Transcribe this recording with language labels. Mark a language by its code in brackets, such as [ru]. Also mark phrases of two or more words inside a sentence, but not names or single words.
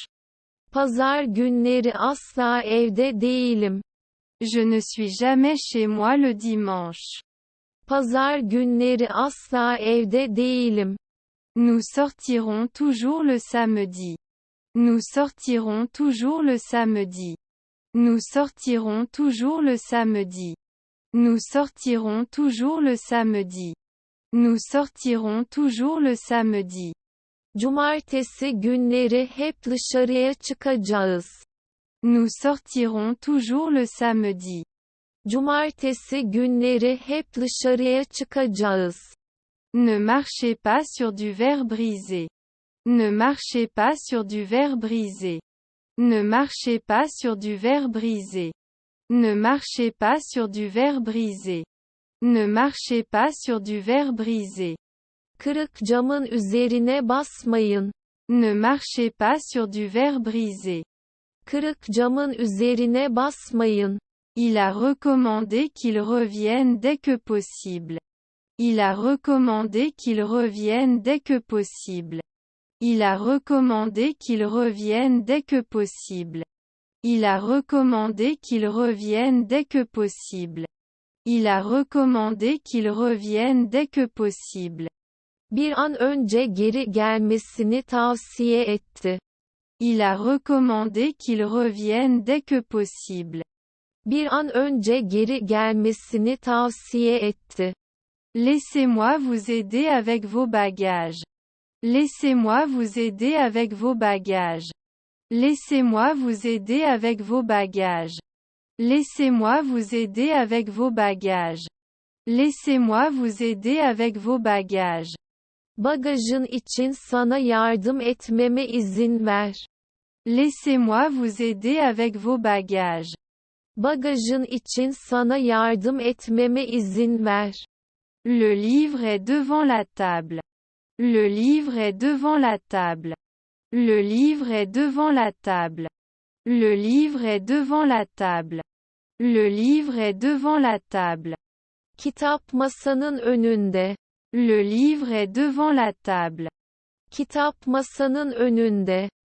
[tr] Pazar günleri asla evde değilim. [fr] Je ne suis jamais chez moi le dimanche. [tr] Pazar günleri asla evde değilim. [fr] Nous sortirons toujours le samedi. Nous sortirons toujours le samedi. Nous sortirons toujours le samedi. Nous sortirons toujours le samedi. Nous sortirons toujours le samedi. [tr] Cumartesi günleri hep dışarıya çıkacağız. [fr] Nous sortirons toujours le samedi. [tr] Cumartesi günleri hep dışarıya çıkacağız. [fr] Ne marchez pas sur du verre brisé. Ne marchez pas sur du verre brisé. Ne marchez pas sur du verre brisé. Ne marchez pas sur du verre brisé. Ne marchez pas sur du verre brisé. [tr] Kırık camın üzerine basmayın. [fr] Ne marchez pas sur du verre brisé. [tr] Kırık camın üzerine basmayın. [fr] Il a recommandé qu'il revienne dès que possible. Il a recommandé qu'il revienne dès que possible. Il a recommandé qu'il revienne dès que possible. Il a recommandé qu'il revienne dès que possible. Il a recommandé qu'il revienne dès que possible. [tr] Bir an önce geri gelmesini tavsiye etti. [fr] Il a recommandé qu'il revienne dès que possible. [tr] Bir an önce geri gelmesini tavsiye etti. [fr] Laissez-moi vous aider avec vos bagages. Laissez-moi vous aider avec vos bagages. Laissez-moi vous aider avec vos bagages. Laissez-moi vous aider avec vos bagages. Laissez-moi vous aider avec vos bagages. [tr] Bagajın için sana yardım etmeme izin ver. [fr] Laissez-moi vous aider avec vos bagages. [tr] Bagajın için sana yardım etmeme izin ver. [fr] Le livre est devant la table. Le livre est devant la table. Le livre est devant la table. Le livre est devant la table. Le livre est devant la table. [tr] Kitap masanın önünde. [fr] Le livre est devant la table. [tr] Kitap masanın önünde.